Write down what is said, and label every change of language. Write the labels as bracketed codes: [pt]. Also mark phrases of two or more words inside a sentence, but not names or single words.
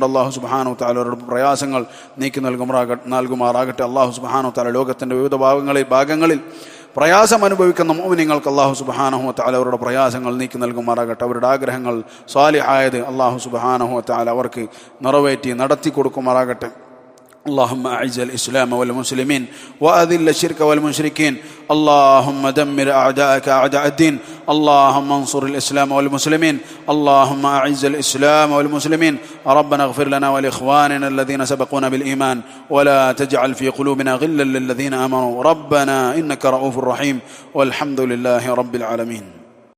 [ar] الله سبحانه [ml] വ തആലയുടെ പ്രയാസങ്ങൾ നീക്കി നൽകുമാറാകട്ടെ. [ar] الله سبحانه وتعالى [ml] ലോകത്തിന്റെ വിവിധ ഭാഗങ്ങളിൽ പ്രയാസം അനുഭവിക്കുന്ന മുഅ്മിനീങ്ങൾക്ക് [ar] الله سبحانه وتعالى [ml] അവരുടെ പ്രയാസങ്ങൾ നീക്കി നൽകുമാറാകട്ടെ. അവരുടെ ആഗ്രഹങ്ങൾ സാലിഹായത് [ar] الله سبحانه وتعالى [ml] അവർക്ക് നിറവേറ്റി നടത്തി കൊടുക്കുമാറാകട്ടെ. [ar] اللهم أعز الإسلام والمسلمين وأذل الشرك والمشركين. اللهم دمر أعداءك أعداء الدين. اللهم انصر الإسلام والمسلمين. اللهم أعز الإسلام والمسلمين. ربنا اغفر لنا ولإخواننا الذين سبقونا بالإيمان ولا تجعل في قلوبنا غلا للذين آمنوا ربنا إنك رؤوف رحيم والحمد لله رب العالمين.